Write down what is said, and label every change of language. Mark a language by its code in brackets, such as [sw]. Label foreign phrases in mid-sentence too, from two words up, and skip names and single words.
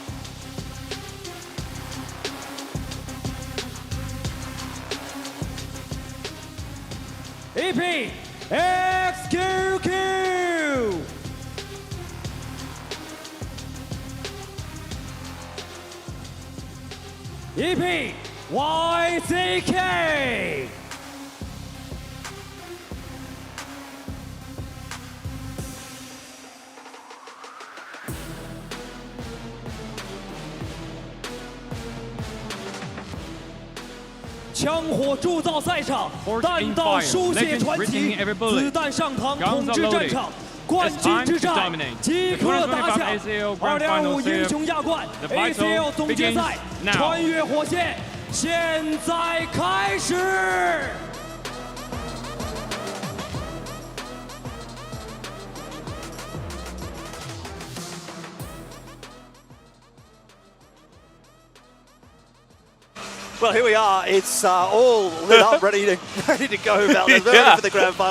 [zh] EP XQQ. EP YCK. 枪火铸造赛场，弹道书写传奇，子弹上膛，统治战场，冠军之战即刻打响。225英雄亚冠 ACL 总决赛，穿越火线，现在开始。 [en] Well, here we are. It's all lit up, ready to go. Valdez, ready for the grand final.